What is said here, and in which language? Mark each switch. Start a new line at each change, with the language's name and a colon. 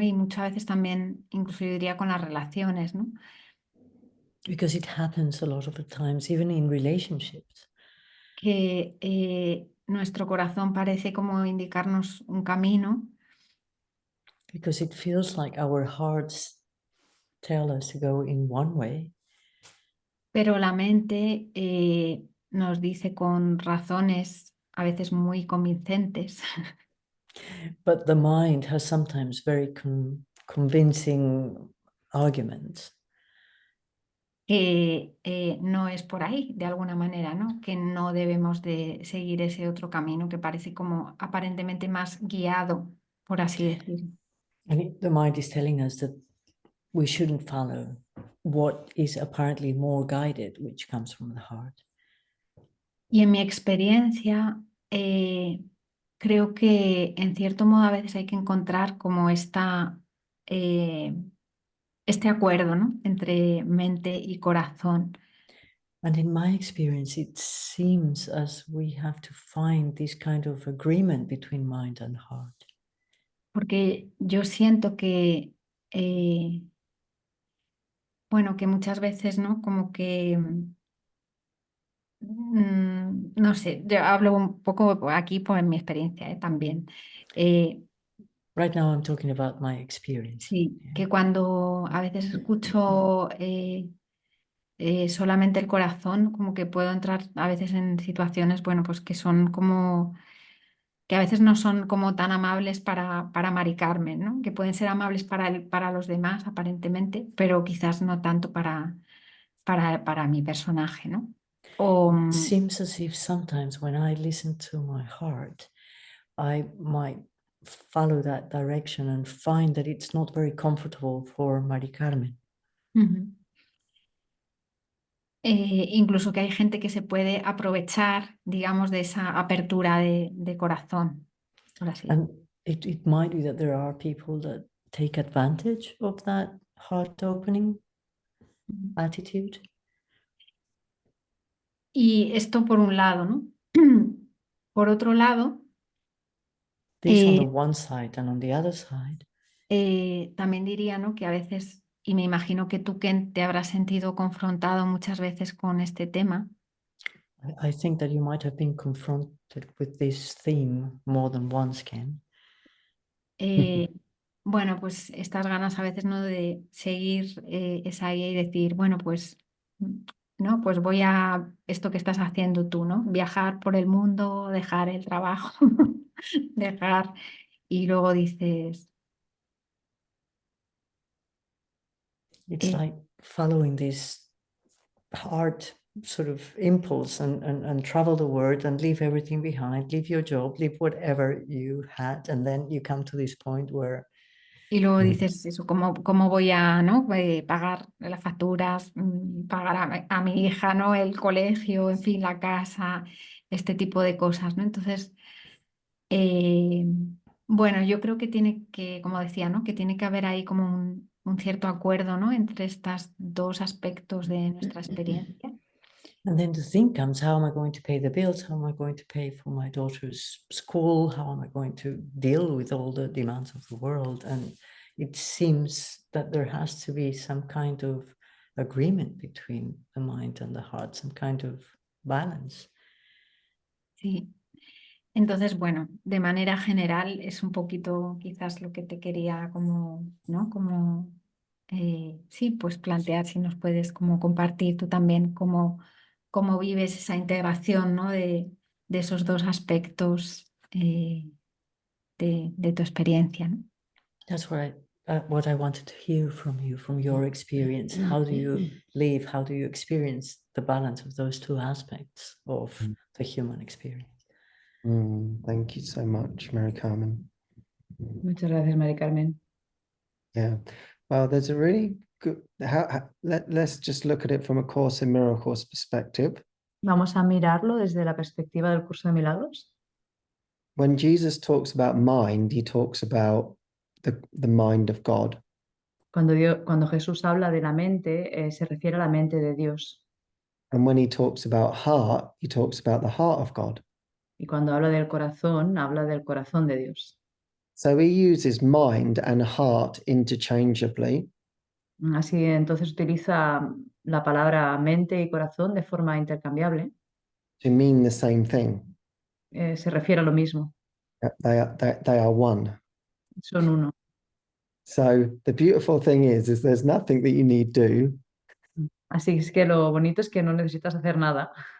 Spanish: Y muchas veces también, incluso yo diría con las relaciones, ¿no?
English: Because it happens a lot of the times, even in relationships.
Spanish: Que nuestro corazón parece como indicarnos un camino,
English: Because it feels like our hearts tell us to go in one way,
Spanish: pero la mente nos dice con razones a veces muy convincentes
English: but the mind has sometimes very convincing arguments
Spanish: que no es por ahí, de alguna manera, ¿no? Que no debemos de seguir ese otro camino que parece como aparentemente más guiado, por así decirlo.
English: and the mind is telling us that we shouldn't follow what is apparently more guided, which comes from the heart.
Spanish: Y en mi experiencia, creo que en cierto modo a veces hay que encontrar como eh, este acuerdo, ¿no?, entre mente y corazón.
English: And in my experience, it seems as we have to find this kind of agreement between mind and heart.
Spanish: Porque yo siento que, bueno, que muchas veces, ¿no? Como que, no sé, yo hablo un poco aquí por mi experiencia, también. Eh,
English: Right now, I'm talking about my experience.
Spanish: sí,
English: Yeah.
Spanish: que cuando a veces escucho solamente el corazón, como que puedo entrar a veces en situaciones, bueno, pues que son como, que a veces no son como tan amables para Mari Carmen, ¿no? Que pueden ser amables para los demás, aparentemente, pero quizás no tanto para mi personaje, ¿no? O,
English: It seems as if sometimes when I listen to my heart, I might follow that direction and find that it's not very comfortable for Mari Carmen. ujú.
Spanish: Incluso que hay gente que se puede aprovechar, digamos, de esa apertura de corazón, por así decirlo.
English: And it might be that there are people that take advantage of that heart opening Ujú. attitude.
Spanish: Y esto por un lado, ¿no? Por otro lado,
English: This on the eh, one side, and on the other side,
Spanish: también diría, ¿no?, que a veces, y me imagino que tú, Ken, te habrás sentido confrontado muchas veces con este tema,
English: I think that you might have been confronted with this theme more than once, Ken.
Spanish: eh, bueno, pues estas ganas a veces, ¿no?, de seguir esa guía y decir, bueno, pues ¿no? Pues voy a esto que estás haciendo tú, ¿no? Viajar por el mundo, dejar el trabajo, dejar, y luego dices,
English: It's eh, like following this heart sort of impulse and travel the world and leave everything behind, leave your job, leave whatever you had, and then you come to this point where
Spanish: y luego dices eso, ¿cómo voy a, ¿no? Pagar las facturas, pagar a mi hija, ¿no? El colegio, en fin, la casa, este tipo de cosas, ¿no? Entonces, eh, bueno, yo creo que tiene que, como decía, ¿no? Que tiene que haber ahí como un cierto acuerdo, ¿no? Entre estos dos aspectos de nuestra experiencia.
English: and then the thing comes, how am I going to pay the bills? How am I going to pay for my daughter's school? How am I going to deal with all the demands of the world? And it seems that there has to be some kind of agreement between the mind and the heart, some kind of balance.
Spanish: Sí. Entonces, bueno, de manera general es un poquito quizás lo que te quería como, ¿no? Como, sí, pues plantear si nos puedes como compartir tú también cómo vives esa integración, ¿no? De esos dos aspectos de tu experiencia, ¿no?
English: That's what I wanted to hear from you, from your experience. How do you live? How do you experience the balance of those two aspects of the human experience? Thank you so much, Mary Carmen.
Spanish: Muchas gracias, Mari Carmen.
English: Yeah. Well, there's a really good, let's just look at it from a Course in Miracles perspective.
Spanish: Vamos a mirarlo desde la perspectiva del curso de milagros.
English: When Jesus talks about mind, he talks about the mind of God.
Spanish: Cuando Jesús habla de la mente, se refiere a la mente de Dios.
English: And when he talks about heart, he talks about the heart of God.
Spanish: Y cuando habla del corazón, habla del corazón de Dios.
English: So he uses mind and heart interchangeably.
Spanish: Así entonces utiliza la palabra mente y corazón de forma intercambiable.
English: To mean the same thing.
Spanish: Se refiere a lo mismo,
English: They are one.
Spanish: son uno.
English: So the beautiful thing is there's nothing that you need do
Spanish: Así es que lo bonito es que no necesitas hacer nada,